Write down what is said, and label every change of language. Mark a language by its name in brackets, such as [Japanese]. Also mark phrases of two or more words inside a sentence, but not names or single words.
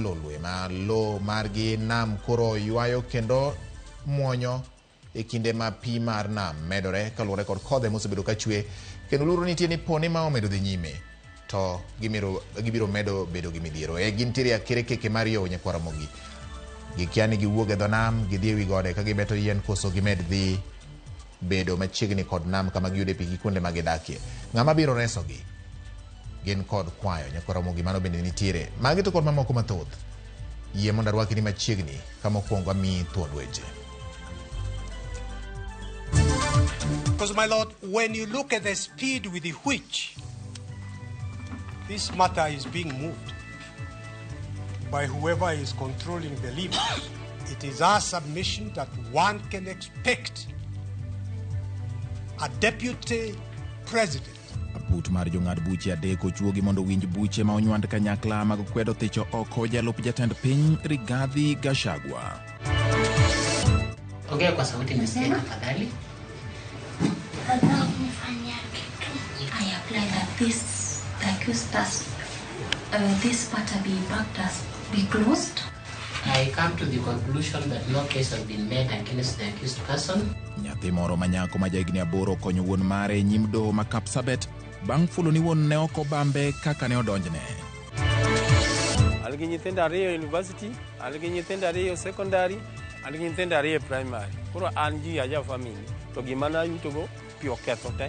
[Luo (Kenya and Tanzania)] Lolwe ma lo margi nam koro ywayo kendo muonyo e kinde ma pi mar nam medore kaluwore kod kodhe mosebedo ka chwe kendo luro nitie ni pone ma omedo dhi nyime to gibiro medo bedo gi midhiero e gintiere akere keke mar yo nyako Ramogi gikia ni giwuok e dho nam gidhi e wi gode ka gibeto yien koso gimed dhi bedo machiegni kod nam kama giyude pi gi kuonde ma gidakie. Ng'ama biro resogi gin kod kwayo nyako Ramogi mano bende nitiere magi to kod mamoko mathoth yie mondo arwaki ni machiegni kama okwongo mi thuond weche. [English] Because my lord, when you look at the speed with which this matter is being moved by whoever is controlling the levers, it is our submission that one can expect a deputy president [Luo (Kenya and Tanzania)] Put mar jong'ad buche adek ochuogi mondo winj buche ma onywand kanyakla mag kwedo thicho oko jalup jatend piny Rigathi Gachagua. [Swahili] Ongea kwa sauti nisikie tafadhali. [English] I apply that this matter be backed as be closed. I come to the conclusion that no case has been made against the accused person. [Luo (Kenya and Tanzania)] Nyathi moro manyako ma jahigni 8 konyo wuon mare nyim doho ma Kapsabet bang' fulo ni wuon ne oko bambe kaka ne odonjne. Algi nyithindo 2 university, algi nyithindo 2 secondary, algi nyithindo 2 primary. Koro an ji aja family to gima na yutogo pi oketho te.